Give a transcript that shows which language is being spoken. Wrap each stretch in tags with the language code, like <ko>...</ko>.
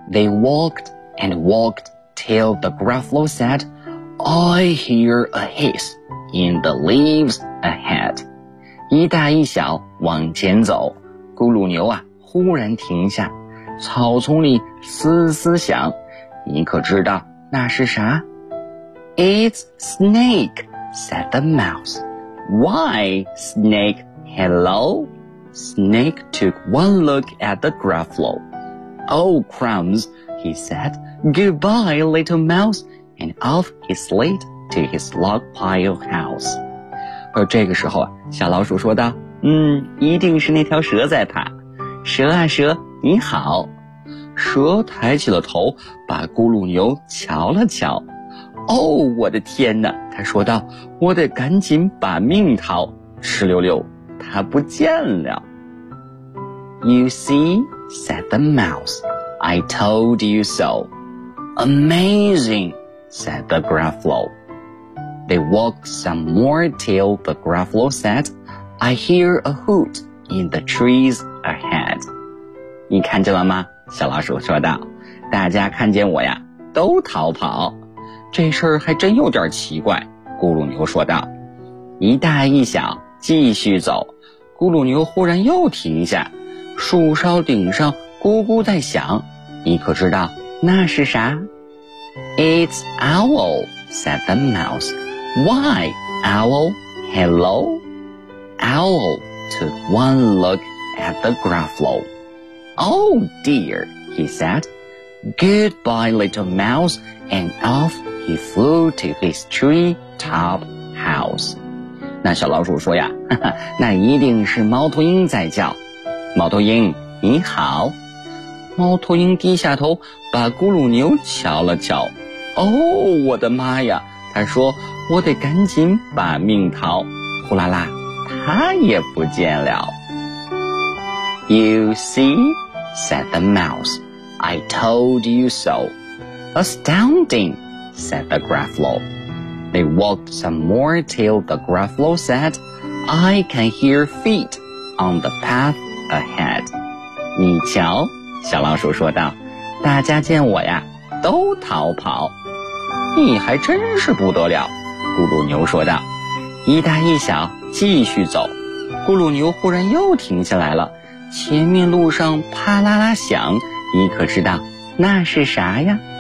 <en>They walked and walked till the Gruffalo said, I hear a hiss in the leaves ahead.</en> <zh>一大一小往前走，咕噜牛啊忽然停下，草丛里嘶嘶响，你可知道那是啥？</zh> <en>It's snake, said the mouse. Why, snake, hello? Snake took one look at the Gruffalo. Oh, crumbs, he said. Goodbye, little mouse, and off he slid to his log pile house.</en> <zh>这个时候，小老鼠说道，一定是那条蛇在爬。蛇啊蛇，你好。蛇抬起了头，把咕噜牛瞧了瞧。哦，我的天哪，他说道，我得赶紧把命逃。哧溜溜，他不见了。</zh> <en>You see, said the mouse, I told you so. Amazing, said the Gruffalo. They walked some more till the Gruffalo said, I hear a hoot in the trees ahead.</en> <zh>你看见了吗？小老鼠说道，大家看见我呀，都逃跑。这事儿还真有点奇怪，咕噜牛说道。一大一小继续走，咕噜牛忽然又停下，树梢顶上咕咕在响，你可知道那是啥？</zh> <en>It's owl, said the mouse. Why, owl, hello? Owl took one look at the Gruffalo. Oh dear, he said. Goodbye, little mouse, and off he flew to his tree top house.</en> <zh>那小老鼠说呀，哈哈，那一定是猫头鹰在叫。猫头鹰，你好。猫头鹰低下头，把咕噜牛瞧了瞧。哦，我的妈呀，他说，我得赶紧把命逃。呼啦啦，他也不见了。</zh> <en>You see, said the mouse, I told you so. Astounding, said the Gruffalo. They walked some more till the Gruffalo said, I can hear feet on the path ahead.</en> <zh>你瞧，小老鼠说道，大家见我呀，都逃跑。你还真是不得了，咕噜牛说道。一大一小继续走，咕噜牛忽然又停下来了，前面路上啪啦啦响，你可知道那是啥呀？</zh>